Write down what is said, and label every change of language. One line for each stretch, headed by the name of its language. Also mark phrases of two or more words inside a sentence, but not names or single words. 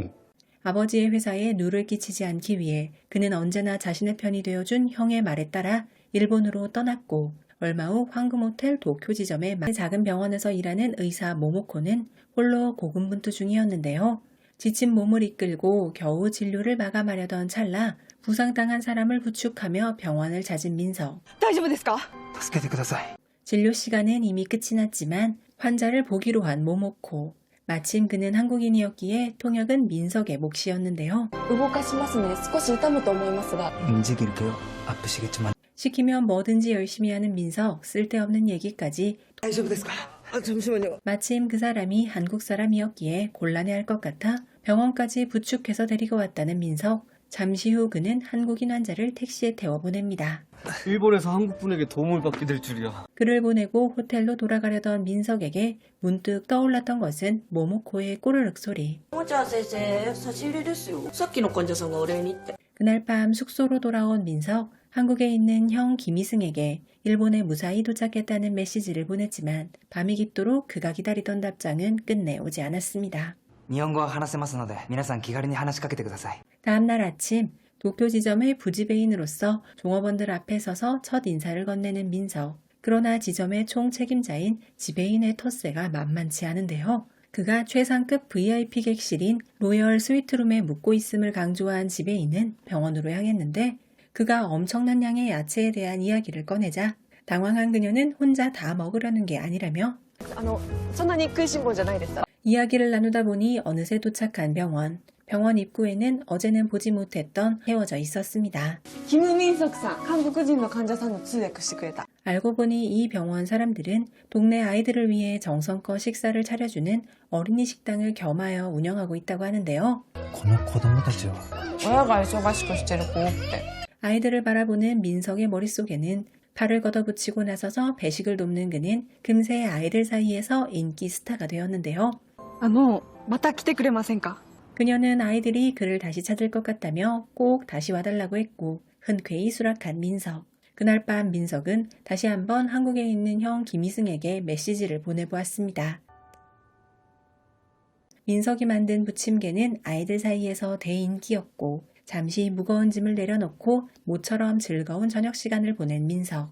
Korean: 아버지의 회사에 누를 끼치지 않기 위해 그는 언제나 자신의 편이 되어준 형의 말에 따라 일본으로 떠났고 얼마 후 황금호텔 도쿄 지점의 작은 병원에서 일하는 의사 모모코는 홀로 고군분투 중이었는데요. 지친 몸을 이끌고 겨우 진료를 마감하려던 찰나 부상당한 사람을 부축하며 병원을 찾은 민석.
Japanese: 大丈夫ですか? 助けてください.
Korean: 진료 시간은 이미 끝이 났지만 환자를 보기로 한 모모코. 마침 그는 한국인이었기에 통역은 민석의 몫이었는데요.
Japanese: 動かしますね。少し痛むと思いますが。
Korean: 움직일게요. 아프시겠지만. 시키면 뭐든지 열심히 하는 민석, 쓸데없는 얘기까지.
Japanese: 大丈夫ですか?
Korean: 잠시만요. 마침 그 사람이 한국 사람이었기에 곤란해할 것 같아 병원까지 부축해서 데리고 왔다는 민석. 잠시 후 그는 한국인 환자를 택시에 태워 보냅니다. 일본에서 한국분에게 도움을 받게 될 줄이야. 그를 보내고 호텔로 돌아가려던 민석에게 문득 떠올랐던 것은 모모코의 꼬르륵 소리.
Japanese: もちゃ先生、差し入れですよ。さっきの患者さんがお礼にって。
Korean: 그날 밤 숙소로 돌아온 민석. 한국에 있는 형 김희승에게 일본에 무사히 도착했다는 메시지를 보냈지만 밤이 깊도록 그가 기다리던 답장은 끝내 오지 않았습니다.
Japanese: 日本語は話せますので皆さん気軽に話しかけてください.
Korean: 다음날 아침 도쿄 지점의 부지배인으로서 종업원들 앞에 서서 첫 인사를 건네는 민석. 그러나 지점의 총책임자인 지배인의 텃세가 만만치 않은데요. 그가 최상급 VIP 객실인 로열 스위트룸에 묵고 있음을 강조한 지배인은 병원으로 향했는데 그가 엄청난 양의 야채에 대한 이야기를 꺼내자 당황한 그녀는 혼자 다 먹으려는 게 아니라며
Japanese: そんなに食いしん坊じゃないです。
Korean: 이야기를 나누다 보니 어느새 도착한 병원. 병원 입구에는 어제는 보지 못했던 헤어져 있었습니다.
Japanese: キム・ミンソクさん、韓国人の患者さんの通訳してくれた。
Korean: 알고 보니 이 병원 사람들은 동네 아이들을 위해 정성껏 식사를 차려주는 어린이 식당을 겸하여 운영하고 있다고 하는데요.
Japanese: この子供たちは親が忙しくしてる子って。
Korean: 아이들을 바라보는 민석의 머릿속에는 팔을 걷어붙이고 나서서 배식을 돕는 그는 금세 아이들 사이에서 인기 스타가 되었는데요.
Japanese: また来てくれませんか?
Korean: 그녀는 아이들이 그를 다시 찾을 것 같다며 꼭 다시 와달라고 했고 흔쾌히 수락한 민석. 그날 밤 민석은 다시 한번 한국에 있는 형 김희승에게 메시지를 보내보았습니다. 민석이 만든 부침개는 아이들 사이에서 대인기였고 잠시 무거운 짐을 내려놓고 모처럼 즐거운 저녁 시간을 보낸 민석.